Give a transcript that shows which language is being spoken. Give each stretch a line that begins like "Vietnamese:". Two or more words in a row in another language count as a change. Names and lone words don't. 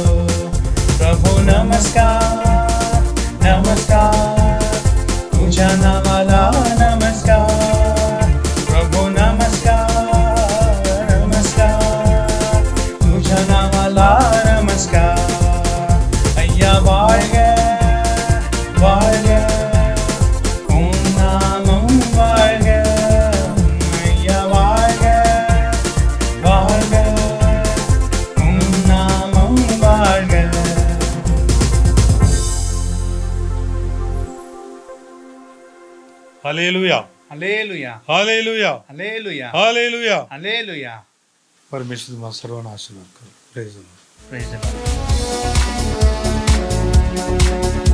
Marathi: प्रभू नमस्कार, नमस्कार, तुझ्या नावाला नमस्कार. प्रभू नमस्कार, नमस्कार, तुझ्या नावाला नमस्कार.
Tamil: अय्या வாழ்க வாழ்க உன் நாமம் வாழ்க. ஐயா வாழ்க வாழ்க உன் நாமம் வாழ்க.
Marathi: हालेलुया. हालेलुया, हालेलुया. हालेलुया, हालेलुया. हालेलुया. परमेश्वर तुम्हाला सर्वांना आशीर्वाद करो.
English: Praise the Lord. Praise the Lord.